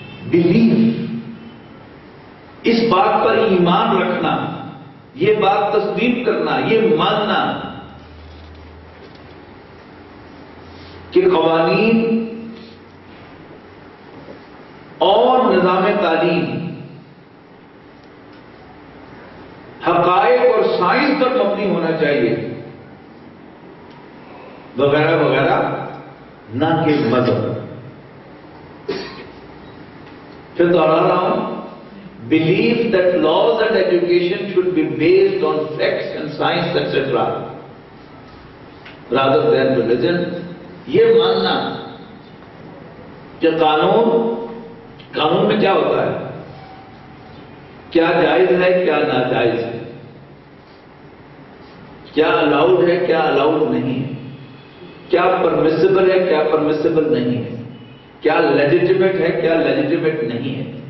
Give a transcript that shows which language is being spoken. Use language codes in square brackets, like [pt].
[ur] Blue, اس بات پر ایمان رکھنا، یہ بات تصدیق کرنا، یہ ماننا کہ قوانین اور نظام تعلیم حقائق اور سائنس پر مبنی ہونا چاہیے، وغیرہ وغیرہ، نہ کہ مذہب. پھر دوہرا رہا ہوں: [en] believe that laws and education should be based on facts and science etc. rather than religion. [ur] یہ ماننا کہ قانون میں کیا ہوتا ہے، کیا جائز ہے کیا ناجائز ہے، کیا الاؤڈ ہے کیا الاؤڈ نہیں ہے، کیا پرمیسیبل ہے کیا پرمیسیبل نہیں ہے، کیا لیجیٹیمیٹ ہے کیا لیجیٹیمیٹ نہیں ہے.